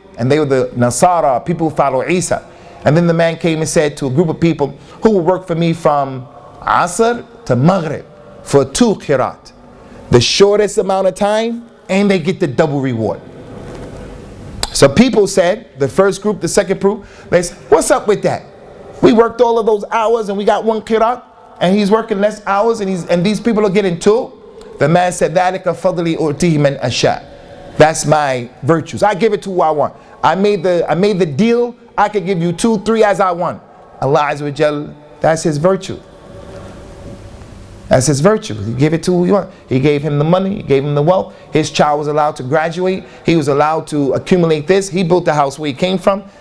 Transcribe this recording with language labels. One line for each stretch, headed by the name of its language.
English: And they were the Nasara, people who follow Isa. And then the man came and said to a group of people, who will work for me from Asr to Maghrib for 2 qirat? The shortest amount of time, and they get the double reward. So people said, the first group, the second group, they said, what's up with that? We worked all of those hours and we got 1 qirat, and he's working less hours and these people are getting 2. The man said,
Arabic: ذَلِكَ فَضْلِي أُؤْتِيهِ مَنْ أَشَاءُ.
English: That's my virtues. I give it to who I want. I made the deal. I could give you 2, 3 as I want. Allah Azza wa Jal, that's his virtue. That's his virtue. He gave it to who he wanted. He gave him the money. He gave him the wealth. His child was allowed to graduate. He was allowed to accumulate this. He built the house where he came from.